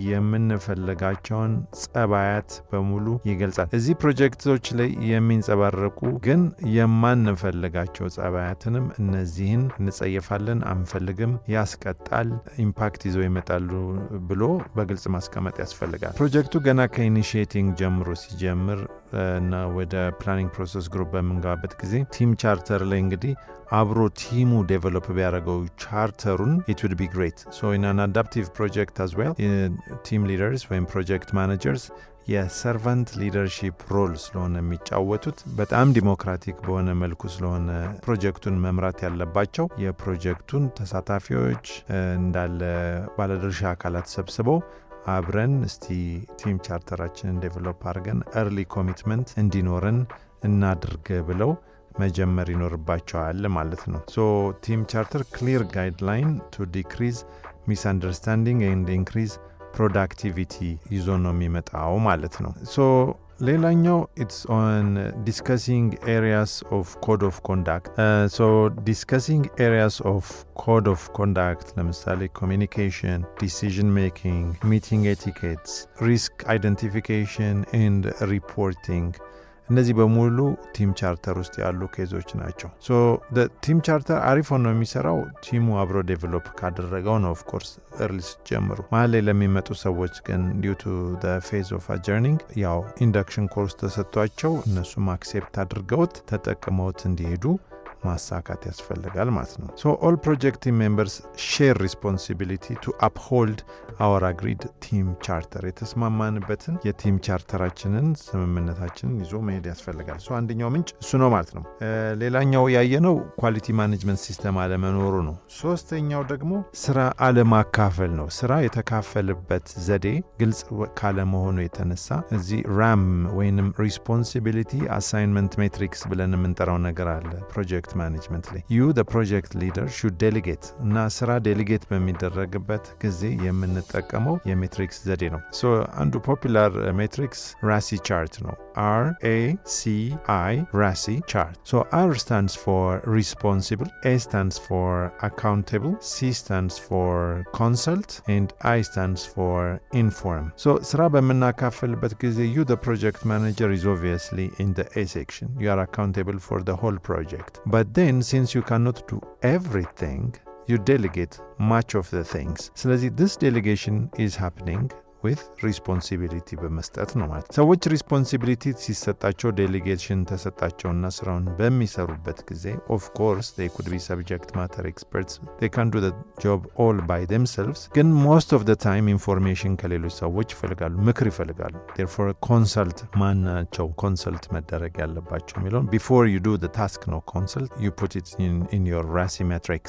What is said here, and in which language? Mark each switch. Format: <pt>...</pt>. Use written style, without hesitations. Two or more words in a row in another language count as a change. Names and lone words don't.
<am>የምንፈልጋቸውን ጸባያት በሙሉ ይገልጻል። እዚህ ፕሮጀክቶች ላይ የሚንጸባረቁ ግን የማንፈልጋቸው ጸባያትንም እነዚህን እንጸየፋለን፣ አንፈልግም፣ ያስቀጣል፣ ኢምፓክት ይዘው ይመጣሉ ብሎ በግልጽ ማስቀመጥ ያስፈልጋል። ፕሮጀክቱ ገና ከኢኒሺዬቲንግ ጀምሮ ሲጀምር እና ወደ</am> <en>planning process group</en> <am>በምንገባበት ጊዜ</am> <en>team charter</en> <am>ላይ እንግዲህ አብሮ ቲሙ ዴቨሎፕ ቢያደርገው ቻርተሩን</am> <en>it would be great. So in an adaptive project as well, team leaders ወይም project managers</en> <am>የሰርቫንት ሊደርሺፕ ሮል ስለሆነ የሚጫወቱት በጣም ዲሞክራቲክ በሆነ መልኩ ስለሆነ ፕሮጀክቱን መምራት ያለባቸው የፕሮጀክቱን ተሳታፊዎች እንዳለ ባለድርሻ አካላት ሰብስበው አብረን እስቲ ቲም ቻርተራችንን ዴቨሎፕ አድርገን</am> <en>early commitment</en> <am>እንዲኖረን እናድርግ ብለው መጀመር ይኖርባቸዋል ማለት ነው።</am> <en>team charter clear guideline to decrease misunderstanding and increase productivity</en> <am>ይዞ ነው የሚመጣው ማለት ነው። ሌላኛው</am> <en>it's on discussing areas of code of conduct. Discussing areas of code of conduct ለምሳሌ communication, decision making, meeting etiquettes, risk identification and reporting</en> <am>እነዚህ በሙሉ</am> <en>team charter</en> <am>ውስጥ ያሉ ኬዞች ናቸው።</am> <en>team charter</en> <am>አሪፍ ሆኖ የሚሰራው ቲሙ አብሮ ዴቨሎፕ ካደረገው ነው።</am> <en>of course early</en> <am>ጀምሩ መሀል ላይ ለሚመጡ ሰዎች ግን</am> <en>due to the phase of adjourning</en> <am>ያው ኢንዳክሽን ኮርስ ተሰጥቷቸው እነሱም አክሴፕት አድርገውት ተጠቅመውት እንዲሄዱ ማሳካት ያስፈልጋል ማለት ነው።</am> <en>all project team members share responsibility to uphold our agreed team charter.</en> <am>የተስማማንበትን የቲም ቻርተራችንን ስምምነታችንን ይዞ መሄድ ያስፈልጋል። አንደኛው ምንጭ እሱ ነው ማለት ነው። ሌላኛው ያየነው</am> <en>quality management</en> <am>ሲስተም አለመኖሩ ነው። ሶስተኛው ደግሞ ስራ አለማካፈል ነው። ስራ የተካፈልበት ዘዴ ግልጽ ካለመሆኑ የተነሳ እዚህ ራም ወይንም</am> <en>responsibility assignment matrix</en> <am>ብለን የምንጠራው ነገር አለ</am> <en>project project management</en> <am>ላይ</am> <en>you the project leader should delegate</en> <am>እና ስራ ዴሊጌት በሚደረግበት ጊዜ የምንጠቀመው የሜትሪክስ ዘዴ ነው። ሶ አንዱ</am> <en>popular matrix RACI chart</en> <am>ነው።</am> <en>RACI RACI chart. So R stands for responsible, A stands for accountable, C stands for consult, and I stands for inform. So</en> <am>ስራ በምናካፍልበት ጊዜ</am> <en>you the project manager is obviously in the A section. You are accountable for the whole project. But then since you cannot do everything, you delegate much of the things. ስለዚህ this delegation is happening with responsibility</en> <am>በመስጠት ነው ማለት። ሰዎች responsibility ሲሰጣቸው delegation ተሰጣቸውና ስራውን በሚሰሩበት ጊዜ</am> <en>of course they could be subject matter experts, they can do the job all by themselves, ግን most of the time information</en> <am>ከሌሎች ሰዎች ይፈልጋሉ፣ ምክር ይፈልጋሉ።</am> <en>therefore consult</en> <am>ማናቸው consult መደረግ ያለባቸው የሚለውን</am> <en>before you do the task ነው consult, you put it in your RACI matrix.</en>